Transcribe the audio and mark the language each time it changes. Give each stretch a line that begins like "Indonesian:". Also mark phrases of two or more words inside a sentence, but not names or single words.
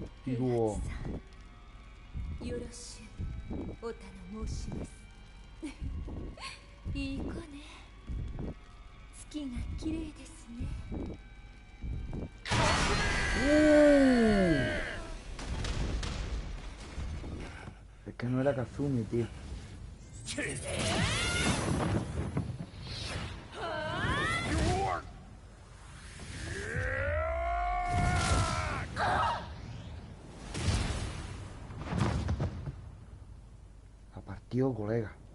Japanese: うおよろしゅうお頼申しますいい子ね月が綺麗ですね
Spanish: Es que no era Kazumi, tío. Ha partido, colega.